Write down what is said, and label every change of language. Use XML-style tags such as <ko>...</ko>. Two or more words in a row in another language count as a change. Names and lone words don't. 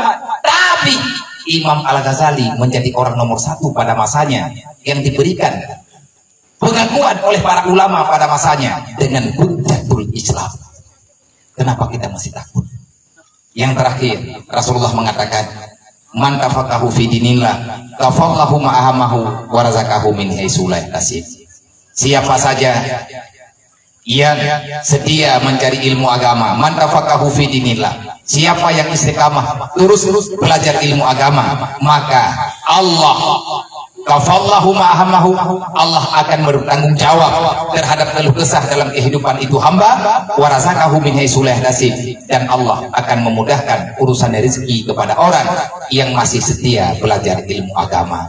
<id>Tapi Imam Al-Ghazali menjadi orang nomor 1 pada masanya yang diberikan pengakuan oleh para ulama pada masanya dengan</id> <ar>حجة الإسلام.</ar> <id>Kenapa kita masih takut? Yang terakhir, Rasulullah mengatakan,</id> <ar>من تفقه في دين الله كفاه الله همه ورزقه من حيث لا يحتسب.</ar> <id>Siapa saja yang sedia mencari ilmu agama,</id> <ar>من تفقه في دين الله,</ar> <id>siapa yang istiqamah terus belajar ilmu agama, maka Allah</id> <ar>كفاه الله همه,</ar> <id>Allah akan bertanggung jawab terhadap keluh kesah dalam kehidupan itu hamba,</id> <ar>ورزقه من حيث لا يحتسب,</ar> <id>dan Allah akan memudahkan urusan rezeki kepada orang yang masih setia belajar ilmu agama.</id>